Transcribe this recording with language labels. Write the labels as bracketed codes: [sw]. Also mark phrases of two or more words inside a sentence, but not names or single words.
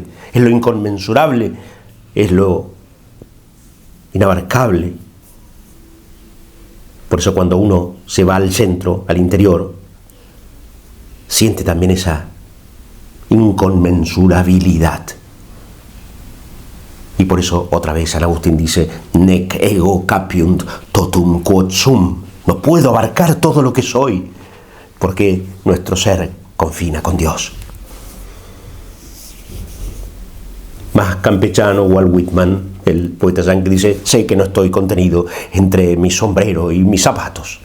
[es] Es lo inconmensurable, es lo inabarcable. Por eso cuando uno se va al centro, al interior, siente también esa inconmensurabilidad. Y por eso otra vez San Agustín dice: [la] nec ego capiunt totum quod sum. [es] No puedo abarcar todo lo que soy, porque nuestro ser confina con Dios. Más campechano, Walt Whitman, el poeta yankee, dice: sé que no estoy contenido entre mi sombrero y mis zapatos.